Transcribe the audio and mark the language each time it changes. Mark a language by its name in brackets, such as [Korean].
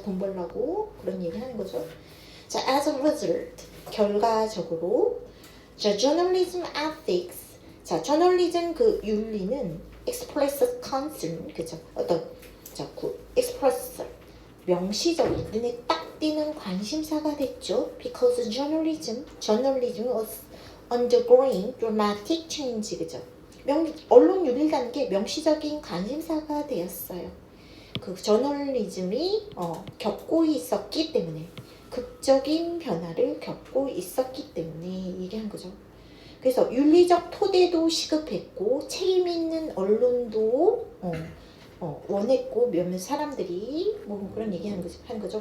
[Korean] 돈 벌라고 그런 얘기 하는 거죠. 자, [English] as a result, [Korean] 결과적으로 자, journalism ethics 자, 저널리즘 그 윤리는 [English] express concern [Korean] 그죠? 어떤 express 명시적인 눈에 딱 띄는 관심사가 됐죠. [English] Because journalism was undergoing dramatic change [Korean] 그죠? 언론 윤리라는 게 명시적인 관심사가 되었어요. 그 저널리즘이 겪고 있었기 때문에 극적인 변화를 겪고 있었기 때문에 얘기한 거죠. 그래서 윤리적 토대도 시급했고 책임 있는 언론도 원했고 몇몇 사람들이 뭐 그런 얘기 한 거죠.